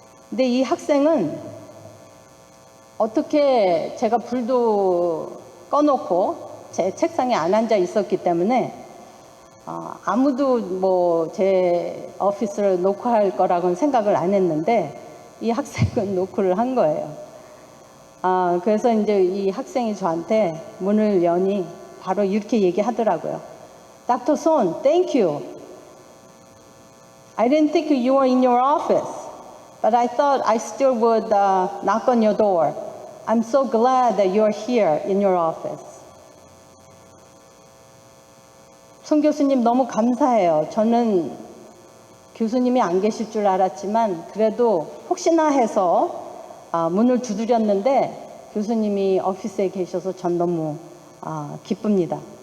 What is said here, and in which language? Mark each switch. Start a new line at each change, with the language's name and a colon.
Korean: 근데 이 학생은 어떻게 제가 불도 꺼놓고 제 책상에 안 앉아 있었기 때문에 아무도 제 오피스를 노크할 거라고는 생각을 안 했는데 이 학생은 노크를 한 거예요. 그래서 이제 이 학생이 저한테 문을 여니 바로 이렇게 얘기하더라고요.
English: Dr. Son, thank you. I didn't think you were in your office, but I thought I still would knock on your door. I'm so glad that you're here in your office.
Korean: 송 교수님 너무 감사해요. 저는 교수님이 안 계실 줄 알았지만 그래도 혹시나 해서 문을 두드렸는데 교수님이 오피스에 계셔서 전 너무 기쁩니다.